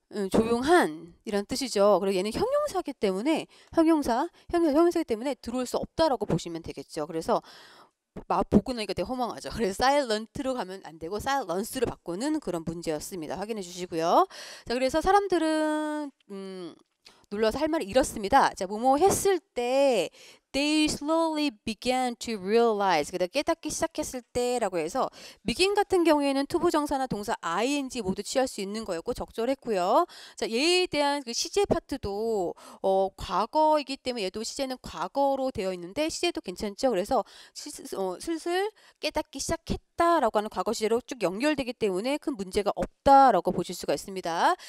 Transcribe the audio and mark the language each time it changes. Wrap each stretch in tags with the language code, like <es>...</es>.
<ko>조용한 이란 뜻이죠. 그리고 얘는 형용사기 때문에 형용사기 때문에 들어올 수 없다라고 보시면 되겠죠. 그래서 보고 나니까 되게 허망하죠. 그래서 silent로 가면 안 되고 silence로 바꾸는 그런 문제였습니다. 확인해 주시고요. 자, 그래서 사람들은 놀라서 할 말을 잃었습니다.</ko> <en>자, 뭐뭐 했을 때 they slowly began to realize.</en> <ko>그러니까 깨닫기 시작했을 때라고 해서 begin 같은 경우에는 투부정사나 동사 ing 모두 취할 수 있는 거였고 적절했고요. 자, 얘에 대한 그 시제 파트도 과거이기 때문에 얘도 시제는 과거로 되어 있는데 시제도 괜찮죠. 그래서 슬슬 깨닫기 시작했다라고 하는 과거 시제로 쭉 연결되기 때문에 큰 문제가 없다라고 보실 수가 있습니다.</ko>